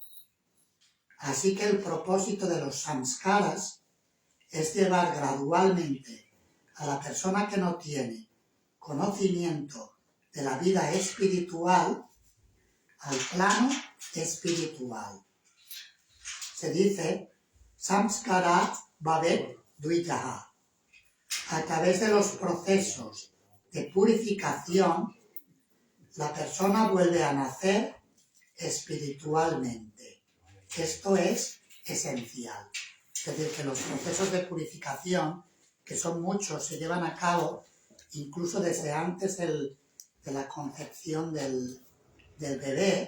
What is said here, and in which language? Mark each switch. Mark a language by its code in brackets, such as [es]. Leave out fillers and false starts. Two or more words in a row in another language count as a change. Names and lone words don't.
[es] Así que el propósito de los samskaras es llevar gradualmente a la persona que no tiene conocimiento de la vida espiritual al plano espiritual. Se dice [sa] संस्कार भवेत् द्विजः. [es] A través de los procesos de purificación, la persona vuelve a nacer espiritualmente. Esto es esencial. Es decir, que los procesos de purificación, que son muchos, se llevan a cabo incluso desde antes de la concepción del bebé.